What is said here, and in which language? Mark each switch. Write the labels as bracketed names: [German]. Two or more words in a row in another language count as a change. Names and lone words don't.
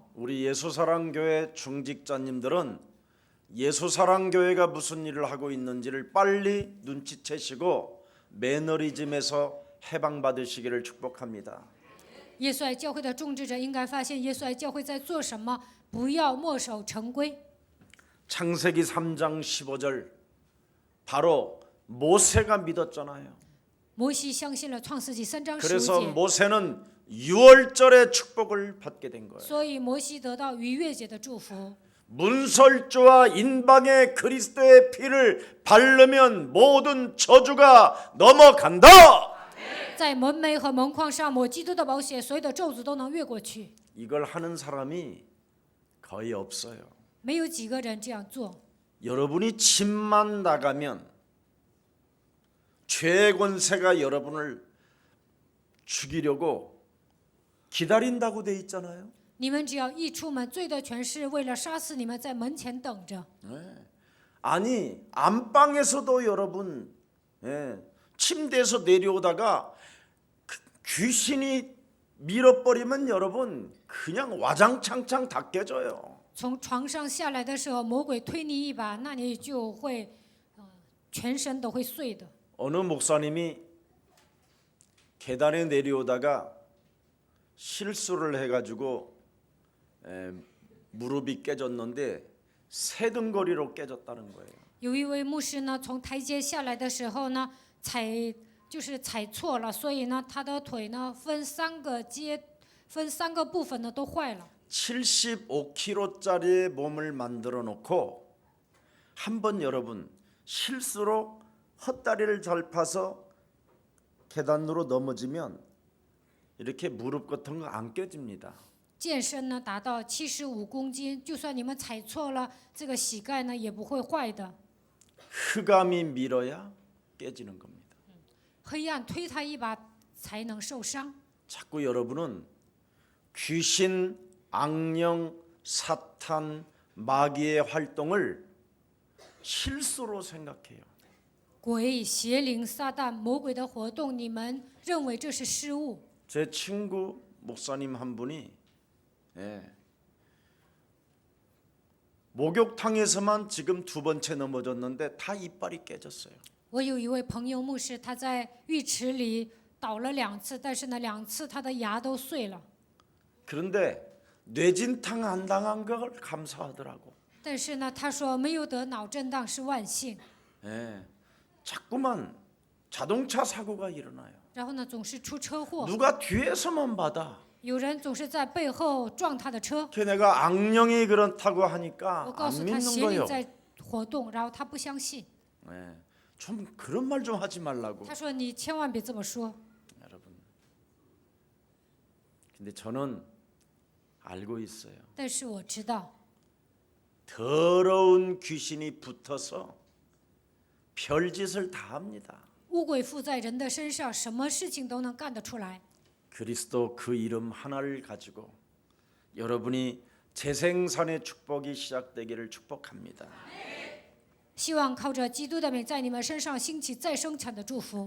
[Korean] 우리 예수사랑교회 중직자님들은 예수사랑교회가 무슨 일을 하고 있는지를 빨리 눈치채시고 매너리즘에서 해방받으시기를 축복합니다. [Chinese] 耶稣爱教会的种植者应该发现耶稣爱教会在做什么，不要墨守成规。 [Korean] 창세기 3장 15절 바로 모세가 믿었잖아요. [Chinese] 摩西相信了创世纪3章15 [Korean] 그래서 [Chinese] 节， [Korean] 모세는 유월절의 축복을 받게 된 거예요. [Chinese] 所以摩西得到逾越节的祝福。 [Korean] 문설주와 인방의 그리스도의 피를 바르면 모든 저주가 넘어간다. [Chinese] 在门楣和门框上抹基督的宝血，所有的咒诅都能越过去。 [Korean] 이걸 하는 사람이 거의 없어요. [Chinese] 没有几个人这样做。 [Korean] 여러분이 집만 나가면 죄의 권세가 여러분을 죽이려고 기다린다고 돼 있잖아요. [Chinese] 你们只要一出门，罪的权势为了杀死你们，在门前等着。 [Korean] 아니 안방에서도 여러분 침대에서 내려오다가 귀신이 밀어버리면 여러분 그냥 와장창창 다 깨져요. [Chinese] 从床上下来的时候，魔鬼推你一把，那你就会，全身都会碎的。 [Korean] 어느 목사님이 계단에 내려오다가 실수를 해가지고 무릎이 깨졌는데 새등거리로 깨졌다는 거예요. [Chinese] 有一位牧师呢，从台阶下来的时候呢，踩错了，所以呢，他的腿呢分三个部分呢都坏了。 [Korean] 75kg짜리 몸을 만들어 놓고 한번 여러분 실수로 헛다리를 잘 파서 계단으로 넘어지면 이렇게 무릎 같은 거 안 깨집니다. [Chinese] 健身呢达到75公斤，就算你们踩错了，这个膝盖呢也不会坏的。 [Korean] 흑암이 밀어야 깨지는 겁니다. [Chinese] 黑暗推他一把才能受伤。 [Korean] 자꾸 여러분은 귀신, 악령, 사탄, 마귀의 활동을 실수로 생각해요. [Chinese] 鬼、邪灵、撒旦、魔鬼的活动，你们认为这是失误？ [Korean] 제 친구 목사님 한 분이 목욕탕에서만 지금 2번째 넘어졌는데 다 이빨이 깨졌어요. [Chinese] 我有一位朋友牧师，他在浴池里倒了2次，但是呢，2次他的牙都碎了。 [Korean] 그런데 뇌진탕 안 당한 걸 감사하더라고. [Chinese] 但是呢，他说没有得脑震荡是万幸。 [Korean] 자꾸만 자동차 사고가 일어나요. [Chinese] 然后呢，总是出车祸， [Korean] 누가 뒤에서만 받아. [Chinese] 有人总是在背后撞他的车。 [Korean] 걔네가 악령이 그렇다고 하니까 [Chinese] 我告 [Korean] 안 [Chinese] 诉他 [Korean] 믿는 [Chinese] 邪灵 [Korean] 거예요. [Chinese] 在活动，然后他不相信。 [Korean] 좀 그런 말 좀 하지 말라고. [Chinese] 他说你千万别这么说。 [Korean] 여러분. 근데 저는 알고 있어요. [Chinese] 但是我知道， [Korean] 더러운 귀신이 붙어서 별짓을 다 합니다. [Chinese] 污鬼附在人的身上，什么事情都能干得出来。 [Korean] 그리스도 그 이름 하나를 가지고 여러분이 재생산의 축복이 시작되기를 축복합니다. [Chinese] 希望靠着基督的名，在你们身上兴起再生产的祝福。